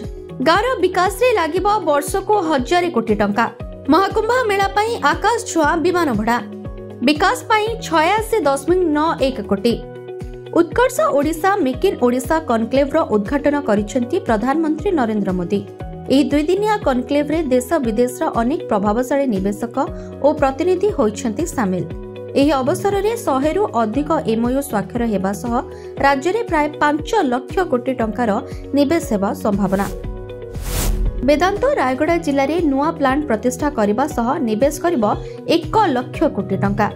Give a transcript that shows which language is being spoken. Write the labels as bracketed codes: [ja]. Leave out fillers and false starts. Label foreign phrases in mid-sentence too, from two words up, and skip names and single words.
[or] ଗାଁ ବିକାଶ ରେ ଲାଗିବ ବର୍ଷ କୁ 1000 କୋଟି ଟଙ୍କା। ମହାକୁମ୍ଭ ମେଳା ପାଇଁ ଆକାଶ ଛୁଆଁ ବିମାନ ଭଡ଼ା। ବିକାଶ ପାଇଁ 86.91 କୋଟି। ଉତ୍କର୍ଷ ଓଡ଼ିଶା ମେକ ଇନ ଓଡ଼ିଶା କନକ୍ଲେଭ ର ଉଦ୍ଘାଟନ କରିଛନ୍ତି ପ୍ରଧାନମନ୍ତ୍ରୀ ନରେନ୍ଦ୍ର ମୋଦୀ। ଏହି ଦୁଇଦିନିଆ କନକ୍ଲେଭରେ ଦେଶ ବିଦେଶର ଅନେକ ପ୍ରଭାବଶାଳୀ ନିବେଶକ ଓ ପ୍ରତିନିଧି ହୋଇଛନ୍ତି ସାମିଲ। ଏହି ଅବସରରେ 100ରୁ ଅଧିକ ଏମଓୟୁ ସ୍ୱାକ୍ଷର ହେବା ସହ ରାଜ୍ୟରେ ପ୍ରାୟ 5 ଲକ୍ଷ କୋଟି ଟଙ୍କାର ନିବେଶ ହେବା ସମ୍ଭାବନା। ବେଦାନ୍ତ ରାୟଗଡ଼ା ଜିଲ୍ଲାରେ ନୂଆ ପ୍ଲାଣ୍ଟ ପ୍ରତିଷ୍ଠା କରିବା ସହ ନିବେଶ କରିବ 1 ଲକ୍ଷ କୋଟି ଟଙ୍କା।